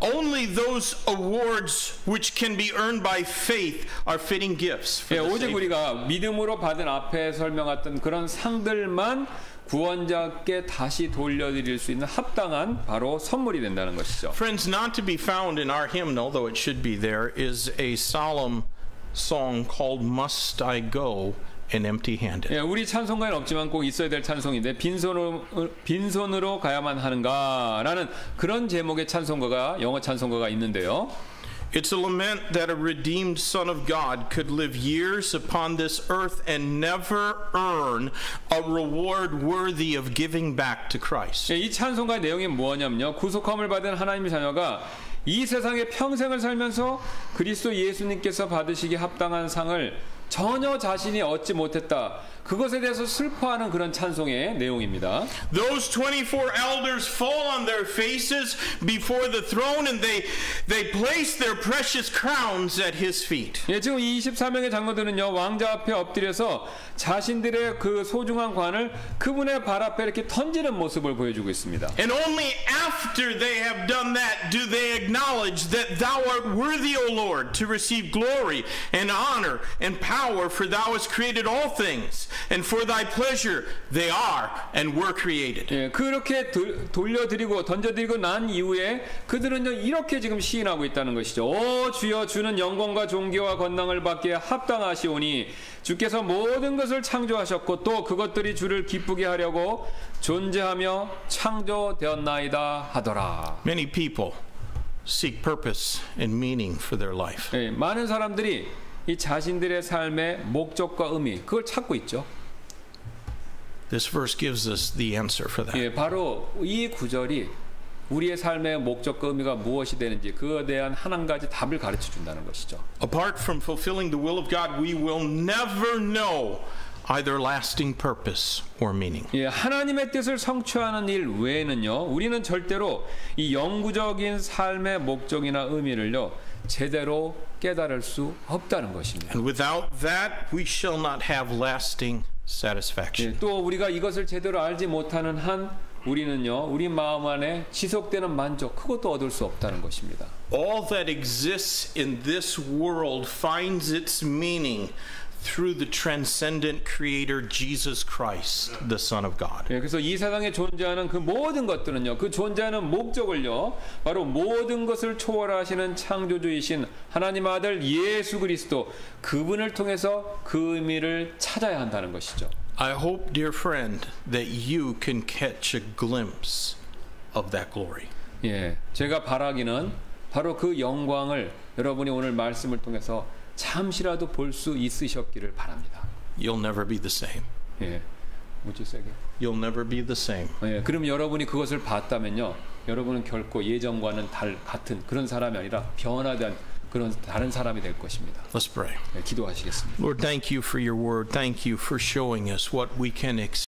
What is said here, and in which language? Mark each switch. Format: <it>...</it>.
<en>Only those awards which can be earned by faith are fitting gifts.</en> <ko>예, 오직 우리가 믿음으로 받은 앞에 설명했던 그런 상들만 구원자께 다시 돌려드릴 수 있는 합당한 바로 선물이 된다는 것이죠.</ko> <en>Friends, not to be found in our hymnal, though it should be there, is a solemn song called Must I Go and Empty-Handed.</en> <ko>예, 우리 찬송가에는 없지만 꼭 있어야 될 찬송인데 빈손으로 가야만 하는가라는 그런 제목의 찬송가가 영어 찬송가가 있는데요.</ko> <en>It's a lament that a redeemed Son of God could live years upon this earth and never earn a reward worthy of giving back to Christ.</en> <ko>이 찬송가의 내용이 뭐냐면요, 구속함을 받은 하나님의 자녀가 이 세상에 평생을 살면서 그리스도 예수님께서 받으시기 합당한 상을 전혀 자신이 얻지 못했다. 그것에 대해서 슬퍼하는 그런 찬송의 내용입니다.</ko> <en>Those 24 elders fall on their faces before the throne and they place their precious crowns at his feet.</en> <ko>예, 지금 이 24명의 장로들은요, 왕자 앞에 엎드려서 자신들의 그 소중한 관을 그분의 발 앞에 이렇게 던지는 모습을 보여주고 있습니다.</ko> <en>And only after they have done that do they acknowledge that thou art worthy, O Lord, to receive glory and honor and power, for thou hast created all things. And for thy pleasure they are and were created.</en> <ko>예, 그렇게 돌려드리고 던져드리고 난 이후에 그들은요 이렇게 지금 시인하고 있다는 것이죠. 오 주여, 주는 영광과 존귀와 권능을 받기에 합당하시오니 주께서 모든 것을 창조하셨고 또 그것들이 주를 기쁘게 하려고 존재하며 창조되었나이다 하더라.</ko> <en>Many people seek purpose and meaning for their life.</en> <ko>예, 많은 사람들이 이 자신들의 삶의 목적과 의미 그걸 찾고 있죠.</ko> <en>This verse gives us the answer for that.</en> <ko>예, 바로 이 구절이 우리의 삶의 목적과 의미가 무엇이 되는지 그에 대한 한 가지 답을 가르쳐 준다는 것이죠.</ko> <en>Apart from fulfilling the will of God, we will never know either lasting purpose or meaning.</en> <ko>예, 하나님의 뜻을 성취하는 일 외에는요, 우리는 절대로 이 영구적인 삶의 목적이나 의미를요, 제대로 깨달을 수 없다는 것입니다.</ko> <en>And without that, we shall not have lasting satisfaction.</en> <ko>예, 또 우리가 이것을 제대로 알지 못하는 한 우리는요, 우리 마음 안에 지속되는 만족, 그것도 얻을 수 없다는 것입니다.</ko> <en>All that exists in this world finds its meaning through the transcendent creator Jesus Christ, the Son of God.</en> <ko>예, 그래서 이 세상에 존재하는 그 모든 것들은요, 그 존재하는 목적을요, 바로 모든 것을 초월하시는 창조주이신 하나님 아들 예수 그리스도, 그분을 통해서 그 의미를 찾아야 한다는 것이죠.</ko> <en>I hope, dear friend, that you can catch a glimpse of that glory.</en> <ko>예, 제가 바라기는 바로 그 영광을 여러분이 오늘 말씀을 통해서 잠시라도 볼 수 있으셨기를 바랍니다.</ko> <en>You'll never be the same.</en> <ko>예, 뭐지 세게?</ko> <en>You'll never be the same.</en> <ko>예, 그럼 여러분이 그것을 봤다면요, 여러분은 결코 예전과는 같은 그런 사람이 아니라 변화된 그런 다른 사람이 될 것입니다.</ko> <en>Let's pray.</en> <ko>예, 기도하시겠습니다.</ko> <en>Lord, thank you for your word. Thank you for showing us what we can expect</en>